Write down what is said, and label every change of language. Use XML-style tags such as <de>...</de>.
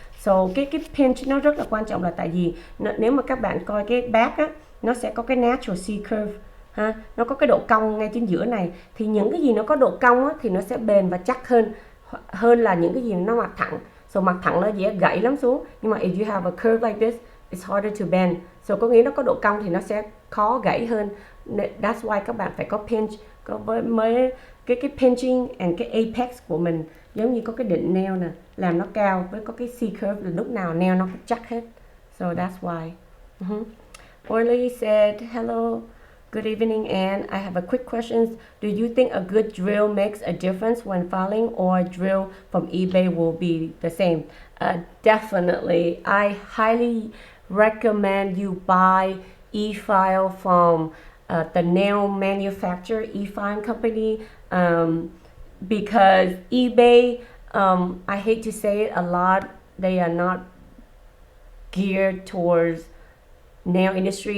<vi>So cái pinch nó rất là quan trọng là tại vì nếu mà các bạn coi cái back á, nó sẽ có cái natural C curve ha, nó có cái độ cong ngay chính giữa này. Thì những cái gì nó có độ cong á, thì nó sẽ bền và chắc hơn là những cái gì nó mặt thẳng. So mặt thẳng nó dễ gãy lắm xuống. Nhưng mà</vi> <en>if you have a curve like this, it's harder to bend.</en> <vi>So có nghĩa nó có độ cong thì nó sẽ khó gãy hơn.</vi> <en>That's why</en> <vi>các bạn phải có pinch, có mới cái pinching and cái apex của mình giống như có cái đỉnh nail nè, làm nó cao với có cái C curve là lúc nào nail nó cũng chắc hết.</vi> <en>So that's why. Orly said, hello, good evening, and I have a quick question. Do you think a good drill makes a difference when filing, or a drill from eBay will be the same? Definitely. I highly recommend you buy e-file from the nail manufacturer, e-file company, because eBay, I hate to say it a lot, they are not geared towards nail industry.</en>